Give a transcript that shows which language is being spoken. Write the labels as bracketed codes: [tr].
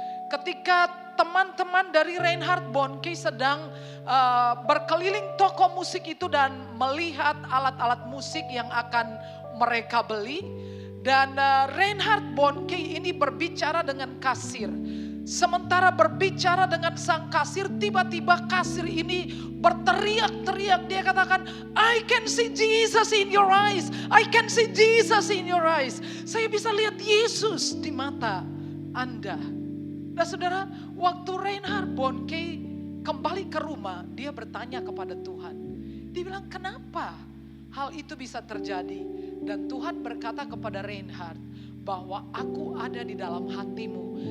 [id] Ketika teman-teman dari Reinhard Bonnke sedang berkeliling toko musik itu dan melihat alat-alat musik yang akan mereka beli. Dan Reinhard Bonnke ini berbicara dengan kasir. Sementara berbicara dengan sang kasir, tiba-tiba kasir ini berteriak-teriak. Dia katakan, [en] I can see Jesus in your eyes. I can see Jesus in your eyes. [id] Saya bisa lihat Yesus di mata Anda. Nah saudara, waktu Reinhard Bonnke kembali ke rumah, dia bertanya kepada Tuhan. Dia bilang, kenapa hal itu bisa terjadi? Dan Tuhan berkata kepada Reinhard, bahwa aku ada di dalam hatimu.